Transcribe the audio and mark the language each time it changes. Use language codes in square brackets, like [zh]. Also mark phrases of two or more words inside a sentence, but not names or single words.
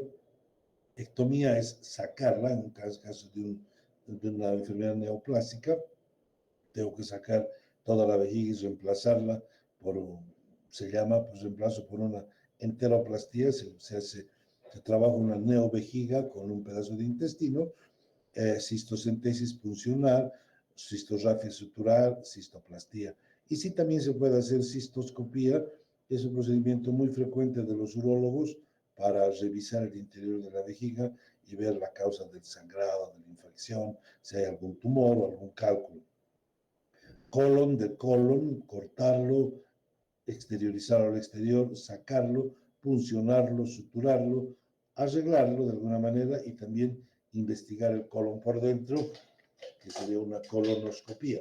[es] Ectomía es sacarla, en un caso de una enfermedad neoplástica, tengo que sacar toda la vejiga y reemplazarla se llama pues reemplazo por una enteroplastía, se trabaja una neovejiga con un pedazo de intestino, cistocentesis puncional, cistorrafia sutural, cistoplastía. Y sí también se puede hacer cistoscopía, es un procedimiento muy frecuente de los urólogos para revisar el interior de la vejiga y ver la causa del sangrado, de la infección, si hay algún tumor o algún cálculo. Colon, de colon, cortarlo, exteriorizarlo al exterior, sacarlo, puncionarlo, suturarlo, arreglarlo de alguna manera y también investigar el colon por dentro, que sería una colonoscopía.